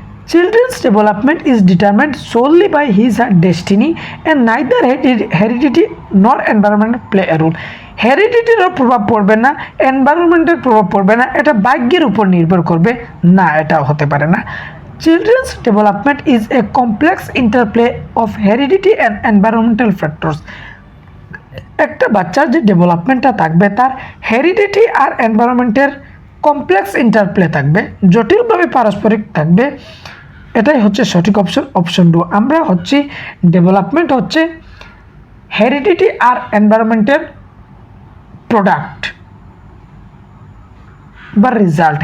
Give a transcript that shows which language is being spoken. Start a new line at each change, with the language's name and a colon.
English: Children's development is determined solely by his or her destiny and neither heredity nor environment play a role.
Bangla: হেরিডিটিরও প্রভাব পড়বে না, এনভায়রনমেন্টের প্রভাব পড়বে না, এটা ভাগ্যের উপর নির্ভর করবে না, এটা হতে পারে না।
English: Children's development is a complex interplay of heredity and environmental factors.
Bangla: একটা বাচ্চার যে ডেভেলপমেন্টটা থাকবে তার হেরিডিটি আর এনভায়রনমেন্টের কমপ্লেক্স ইন্টারপ্লে থাকবে, জটিলভাবে পারস্পরিক থাকবে। এটাই হচ্ছে সঠিক অপশন 2। আমরা হচ্ছে ডেভেলপমেন্ট হচ্ছে হেরিডিটি আর এনভায়রনমেন্টের প্রোডাক্ট বা রেজাল্ট।